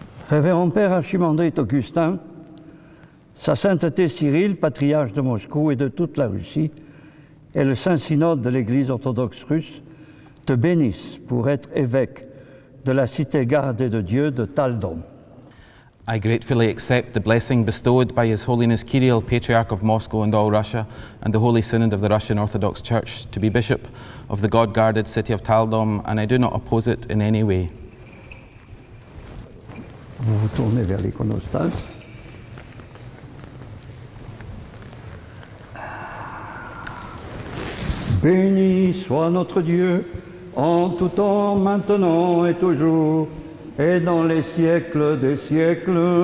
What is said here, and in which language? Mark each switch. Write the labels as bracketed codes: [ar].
[fr] Révérend Père Archimandrite Augustin, Sa Sainteté Cyril, patriarche de Moscou et de toute la Russie, et le Saint-Synode de l'Église orthodoxe russe te bénissent pour être évêque de la cité gardée de Dieu de Taldom. [en] I gratefully accept the blessing bestowed by His Holiness Kirill, Patriarch of Moscow and all Russia, and the Holy Synod of the Russian Orthodox Church, to be Bishop of the God-guarded city of Taldom, and I do not oppose it in any way. [fr] Vous vous tournez vers l'iconostase. Béni soit notre Dieu, en tout temps, maintenant et toujours, et dans les siècles des siècles.